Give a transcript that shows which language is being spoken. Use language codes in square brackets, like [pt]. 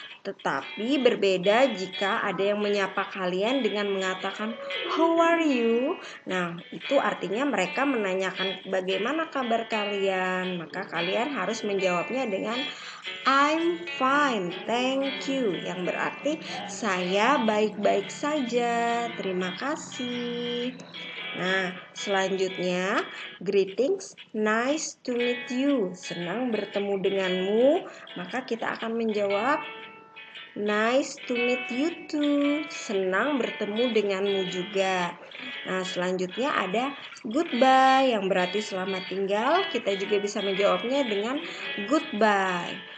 [id] Tetapi berbeda jika ada yang menyapa kalian dengan mengatakan [en] how are you? [id] Nah, itu artinya mereka menanyakan bagaimana kabar kalian. Maka kalian harus menjawabnya dengan [en] I'm fine, thank you. [id] Yang berarti saya baik-baik saja. Terima kasih. [en] Nah, selanjutnya greetings, nice to meet you. [id] Senang bertemu denganmu. Maka kita akan menjawab [en] nice to meet you too. [id] Senang bertemu denganmu juga. Nah, selanjutnya ada goodbye yang berarti selamat tinggal. Kita juga bisa menjawabnya dengan goodbye.